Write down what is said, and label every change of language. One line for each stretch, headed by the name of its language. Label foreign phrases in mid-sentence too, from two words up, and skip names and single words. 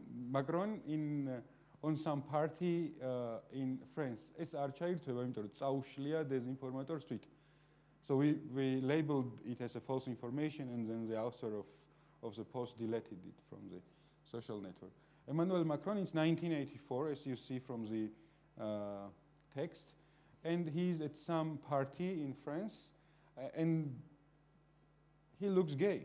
English: Macron on some party in France.
Georgian: ეს არ ჩაირთვება, იმიტომ რომ წაუშლია დეზინფორმატორს თვით.
English: So we labeled it as a false information, and then the author of the post deleted it from the social network. Emmanuel Macron is 1984, as you see from the text, and he's at some party in France, and he looks gay.